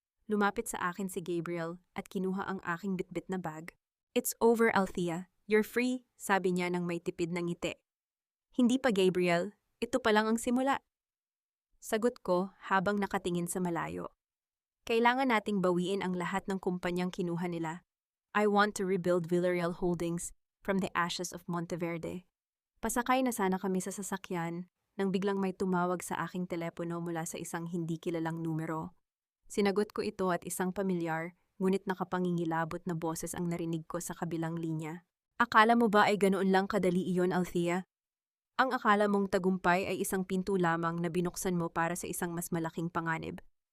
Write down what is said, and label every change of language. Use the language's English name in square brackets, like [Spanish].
[Filipino] Lumapit sa akin si Gabriel at kinuha ang aking bitbit na bag. [English] "It's over, Althea. You're free," [Filipino] sabi niya nang may tipid ng ngiti. "Hindi pa, Gabriel. Ito pa lang ang simula." Sagot ko habang nakatingin sa malayo. "Kailangan nating bawiin ang lahat ng kumpanyang kinuha nila. [English] I want to rebuild Villarreal Holdings from the ashes of Monteverde." [Filipino] Pasakay na sana kami sa sasakyan nang biglang may tumawag sa aking telepono mula sa isang hindi kilalang numero. Sinagot ko ito at isang pamilyar, ngunit nakapangingilabot na boses ang narinig ko sa kabilang linya. "Akala mo ba ay ganoon lang kadali iyon, Althea? Ang akala mong tagumpay ay isang pinto lamang na binuksan mo para sa isang mas malaking panganib.